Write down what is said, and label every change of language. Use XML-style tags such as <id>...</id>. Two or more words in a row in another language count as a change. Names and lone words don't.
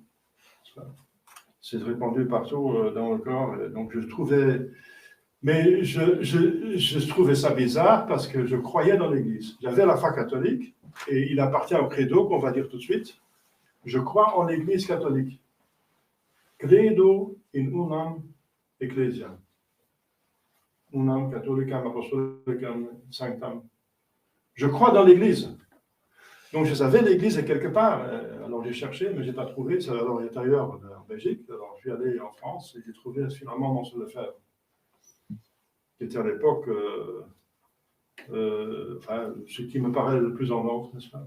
<fr>C'est répandu partout dans le corps. Donc je trouvais... Mais je trouvais ça bizarre parce que je croyais dans l'Église. J'avais la foi catholique, et il appartient au credo qu'on va dire tout de suite. Je crois en l'Église catholique.</fr> <la>Credo in unam ecclesia. Unam catholicam apostolicam sanctam.</la> <fr>Je crois dans l'Église. Donc je savais l'Église est quelque part. Alors j'ai cherché, mais je n'ai pas trouvé. C'est à l'intérieur en Belgique. Alors je suis allé en France et j'ai trouvé finalement Mons Lefebvre, qui était à l'époque ce qui me paraît le plus en ordre, n'est-ce pas?</fr>